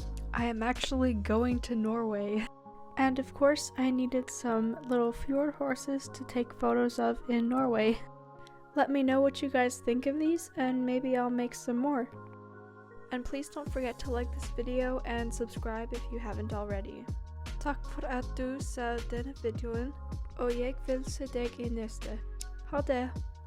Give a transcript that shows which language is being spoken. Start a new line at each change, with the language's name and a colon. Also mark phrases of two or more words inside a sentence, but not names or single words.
English: I am actually going to Norway. And of course, I needed some little fjord horses to take photos of in Norway. Let me know what you guys think of these, and maybe I'll make some more. And please don't forget to like this video and subscribe if you haven't already.
Norwegian: Takk for at du så denne videoen, og jeg vil se deg i neste. Ha det!